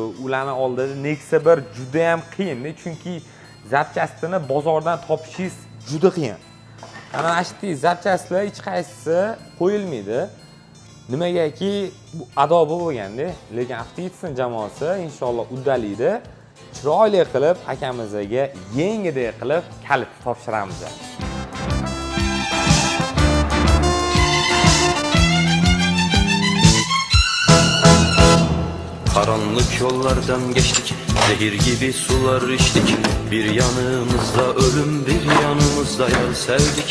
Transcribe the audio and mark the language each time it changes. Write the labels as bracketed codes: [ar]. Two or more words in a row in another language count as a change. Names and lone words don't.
[uz] Ularning oldida Nexia 1 juda ham qiyin, chunki zapchastini bozordan topishingiz juda qiyin. Ana shu zapchastlar hech qaysisi qo'yilmaydi. Nimagaki bu adobi bo'lganda, lekin Avtitsin jamoasi inshaalloh uddalaydi. Chiroyli qilib akamizga yengidek qilib kalit topshiramiz. [tr] Karanlık yollardan geçtik, zehir gibi sular içtik. Bir yanımızda ölüm, bir yanımızda yar sevdik.